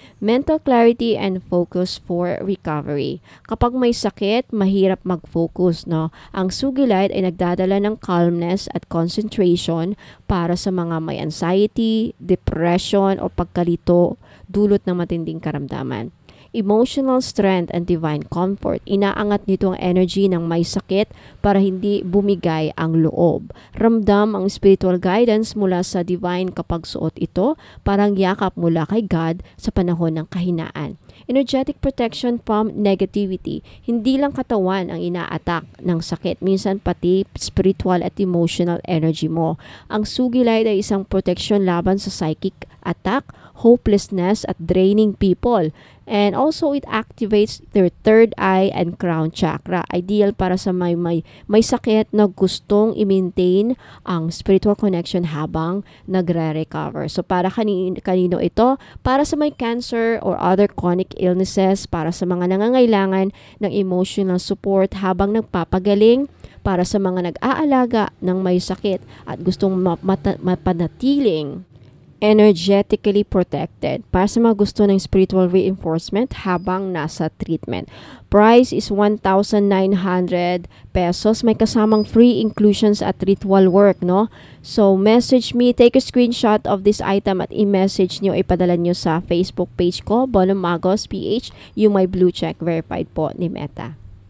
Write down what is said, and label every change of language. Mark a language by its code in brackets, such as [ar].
[en] Mental clarity and focus for recovery. [tl] Kapag may sakit, mahirap mag-focus, no? Ang Sugilite ay nagdadala ng calmness at concentration para sa mga may anxiety, depression o pagkalito dulot ng matinding karamdaman. [en] Emotional strength and divine comfort. [tl] Inaangat nito ang energy ng may sakit para hindi bumigay ang loob. Ramdam ang spiritual guidance mula sa divine kapag suot ito, parang yakap mula kay God sa panahon ng kahinaan. [en] Energetic protection from negativity. [tl] Hindi lang katawan ang ina-attack ng sakit, minsan pati spiritual at emotional energy mo. Ang Sugilite ay isang protection laban sa psychic attack, hopelessness at draining people. [en] And also it activates their third eye and crown chakra. [tl] Ideal para sa may sakit na gustong i-maintain ang spiritual connection habang nagre-recover. So para kanino ito? Para sa may cancer or other chronic illnesses, para sa mga nangangailangan ng emotional support habang nagpapagaling, para sa mga nag-aalaga ng may sakit at gustong mapanatiling energetically protected, para sa mga gusto ng spiritual reinforcement habang nasa treatment. [en] Price is 1,900 pesos. [tl] May kasamang [en] free inclusions at ritual work, no? [tl] So, [en] message me, take a screenshot of this item [tl] at i-message nyo, ipadala nyo sa Facebook page ko, Bono Magos PH, yung may blue check verified po ni Meta.